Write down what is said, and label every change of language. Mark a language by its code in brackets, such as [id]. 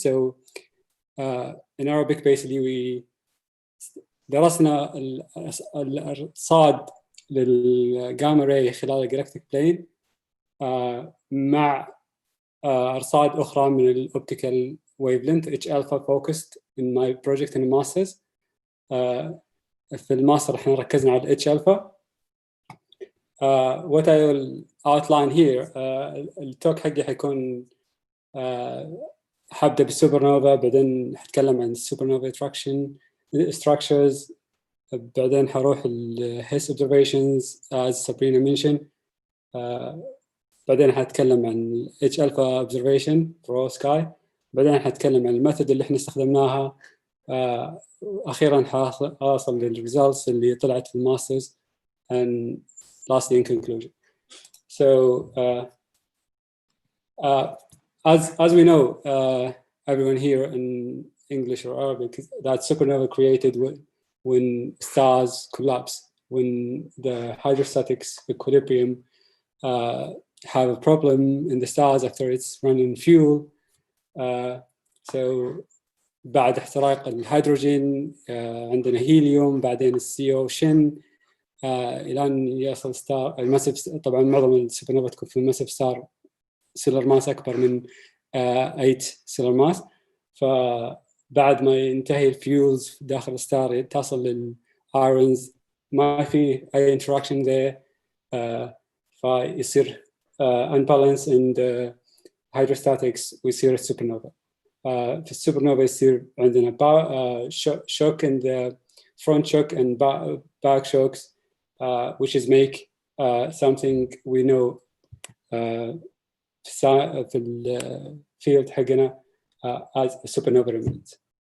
[en] So in Arabic, basically, we [ar] درسنا الأرصاد للجاما راي خلال الجلاكتيك بلين مع أرصاد أخرى من الأوبتيكال ويفلنت [en] H alpha focused in my project in the masters. [ar] في الماستر احنا ركزنا على H alpha. [en] What I will outline here, [ar] التوك حقي حيكون حبدأ بالسوبرنوفا، بعدين حتكلم عن السوبرنوفا structures، بعدين حروح [en] his observations as Sabrina mentioned، [ar] بعدين حتكلم عن [en] H alpha observation for sky، [ar] بعدين حتكلم عن الميثود اللي احنا استخدمناها، أخيرا حاصل للresults اللي طلعت في الماسترز، [en] and lastly in conclusion. So as we know, everyone here in English or Arabic, that supernova created when stars collapse, when the hydrostatics equilibrium have a problem in the stars after it's running fuel. [ar] So بعد احتراق الهيدروجين عندنا هيليوم، بعدين السي شن، الى ان يصل ستار الماسيف. طبعا معظم السوبرنوفا تكون في الماسيف ستار سيلر ماس اكبر من 8 سيلر ماس. فبعد ما ينتهي الفيولز داخل الستار تصل للايرونز، ما في اي انتراكشن ذا، فيصير [en] unbalance in the hydrostatics [ar] ويصير السوبرنوفا. في السوبرنوفا يصير عندنا [en] shock in the front shock and back shocks, which is make something we know [ar] في الفيلد حقنا [en] as a supernova remnant.